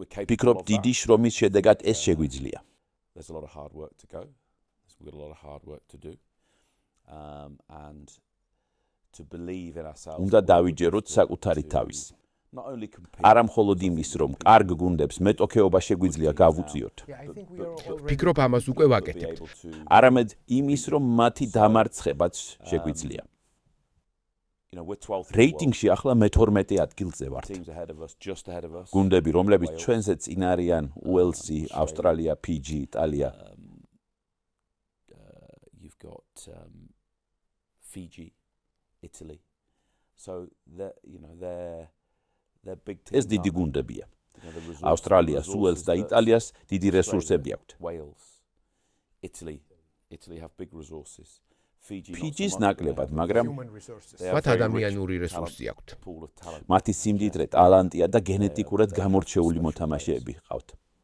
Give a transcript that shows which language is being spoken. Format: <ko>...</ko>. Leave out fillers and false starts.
<ka>ფიქრობ, დიდი შრომის შედეგად ეს შეგვიძლია.</ka> <en>We've got a lot of hard work to do. And to believe in ourselves.</en> <ka>უნდა დავიჯეროთ საკუთარი თავის. არა მხოლოდ იმის, რომ კარგ გუნდებს მეტოქეობა შეგვიძლია გავუწიოთ. ფიქრობ, ამას უკვე ვაკეთებთ. არამედ იმის, რომ მათი დამარცხებაც შეგვიძლია. რეიტინგში ახლა მე-12 ადგილზე ვართ. გუნდები, რომლებიც ჩვენზე წინ არიან, უელსი, ავსტრალია, ფიჯი, იტალია.</ka> <en>Got Fiji, Italy. So they're big teams.</en> <ka>ეს დიდი გუნდებია. ავსტრალიას, უელსს და იტალიას დიდი რესურსები აქვთ.</ka> <en>Wales, Italy have big resources.</en> <ka>Fiji's ნაკლებად, მაგრამ მათ ადამიანური რესურსი აქვთ. მათი სიმდიდრე, ტალანტია და გენეტიკურად გამორჩეული მოთამაშეები ჰყავთ.</ka>